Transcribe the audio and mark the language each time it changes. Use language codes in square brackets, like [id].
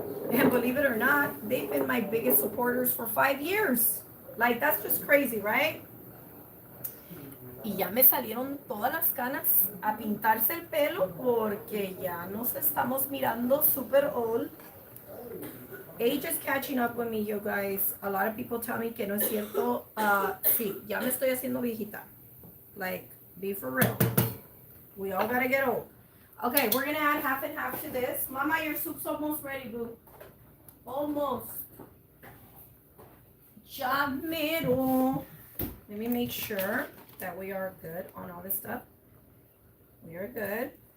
[en] And believe it or not, they've been my biggest supporters for 5 years. Like, that's just crazy, right? [es] Y ya me salieron todas las canas a pintarse el pelo porque ya nos estamos mirando super old. [en] Age is catching up with me, you guys. A lot of people tell me [es] que no es cierto. Sí, ya me estoy haciendo viejita. [en] Like, be for real. We all gotta get old. Okay, we're gonna add half and half to this. Mama, your soup's almost ready, boo. Almost. Jamero. Let me make sure that we are good on all this stuff. We are good.